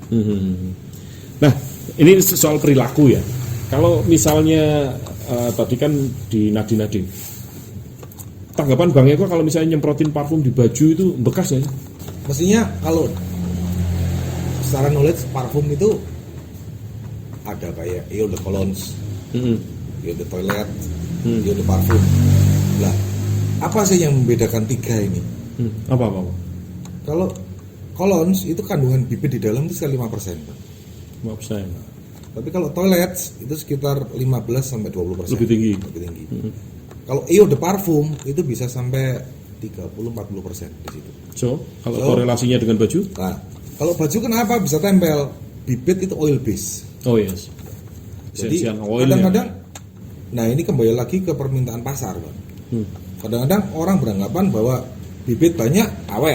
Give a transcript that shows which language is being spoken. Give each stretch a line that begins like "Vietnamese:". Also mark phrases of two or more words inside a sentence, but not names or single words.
Indonesian: Nah ini soal perilaku ya. Kalau misalnya tadi kan di nadi-nadi, tanggapan Bang Eko kalau misalnya nyemprotin parfum di baju itu bekas ya? Mestinya kalau secara knowledge parfum itu ada kayak
French: eau de cologne, eau de toilet, eau de parfum.
Indonesian: Lah, apa sih yang membedakan tiga ini? Apa? Kalau cologne itu kandungan bibit di dalam itu sekitar 5%. 5%. Tapi kalau toilet itu sekitar 15-20%. Lebih tinggi. Kalau
French: eau de parfum
Indonesian: itu bisa sampai 30-40% di situ. So, kalau korelasinya dengan baju? Nah, kalau baju kenapa bisa tempel? Bibit itu oil base.
English: Oh yes.
Indonesian: Jadi kadang-kadang, nah ini kembali lagi ke permintaan pasar, Bang. Kadang-kadang orang beranggapan bahwa bibit banyak awet.